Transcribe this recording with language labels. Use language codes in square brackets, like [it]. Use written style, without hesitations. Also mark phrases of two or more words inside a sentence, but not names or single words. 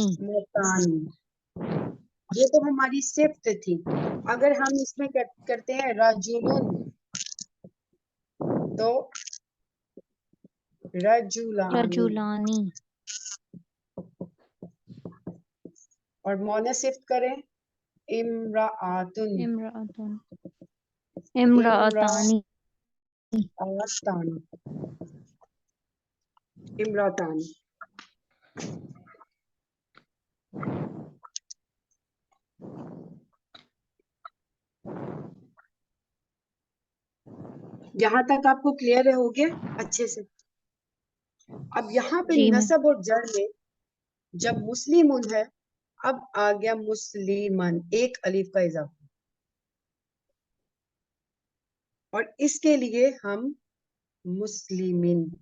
[hi] मुस्लिमतानी। ये तो हमारी सिफ्त थी। अगर हम इसमें करते हैं रजुलुन, तो रजुलानी, रजुलानी। और मोनस सिफ्त करें इम्राअतुन, [ar] امرأةٌ. امرأتانِ. امرأتانِ، امرأتانِ. [hi] यहाँ तक आपको क्लियर हो गया अच्छे से? अब यहाँ पे जी मैम। नसब और जर में जब मुस्लिमुन है, अब आ गया मुस्लिमन, एक अलीफ का इजाफा, और इसके लिए हम मुस्लिमिन।